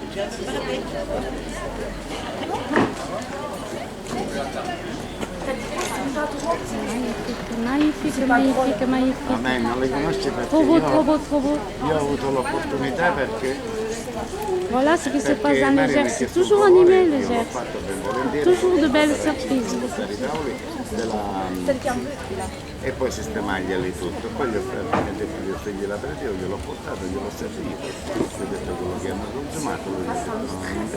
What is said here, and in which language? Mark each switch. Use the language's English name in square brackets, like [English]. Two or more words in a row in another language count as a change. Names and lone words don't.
[French] Magnifique, magnifique, magnifique. [Italian] Vabbè, non le conosci perché [French] Trop beau, trop beau, trop beau. [Italian] io ho avuto l'opportunità perché [French] Voilà ce qui se passe dans [Italian] Mario [French] les [Italian] mi ha [French] Gers. C'est [Italian] chiesto un [French] toujours [Italian] favore, [French] animé, [Italian] io [French] les [Italian] l'ho [French] Gers. [Italian] fatto ben volentieri. [French] Toujours de belles [Italian] per [French] surprises. [Italian] portare i tavoli e poi sistemarglieli tutto. Poi gli ho detto gli ho figli l'aperitivo, gliel'ho portato, gliel'ho servito, gli ho detto quello che hanno consumato, lui mi ha detto no, non mi